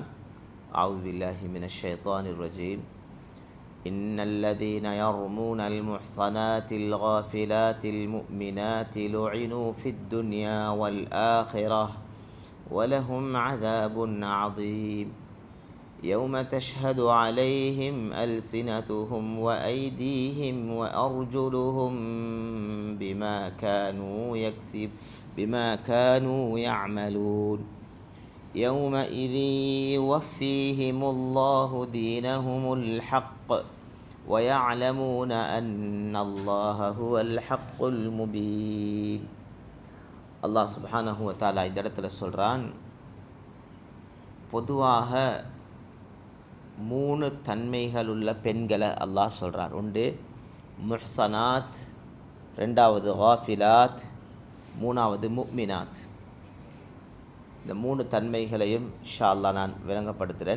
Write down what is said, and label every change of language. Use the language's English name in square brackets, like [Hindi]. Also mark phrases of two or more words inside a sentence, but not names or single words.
[Arabic] أعوذ بالله من الشيطان الرجيم. إن الذين يرمون المحصنات الغافلات المؤمنات لعنوا في الدنيا والآخرة ولهم عذاب عظيم. يوم تشهد عليهم ألسنتهم وأيديهم وأرجلهم بما كانوا يعملون يومئذ يوفيهم الله دينهم الحق ويعلمون أن الله هو الحق المبين. الله سبحانه وتعالى [Tamil] இந்த இடத்துல சொல்றான், பொதுவாக 3 தன்மைகள் உள்ள பெண்களை அல்லாஹ் சொல்கிறான். ஒன்று முஹ்சனாத், 2வது காஃபிலாத், 3வது முஃமினாத். இந்த 3 தன்மைகளையும் [Arabic] إن شاء الله [Tamil] நான் விளங்கப்படுத்துகிறேன்.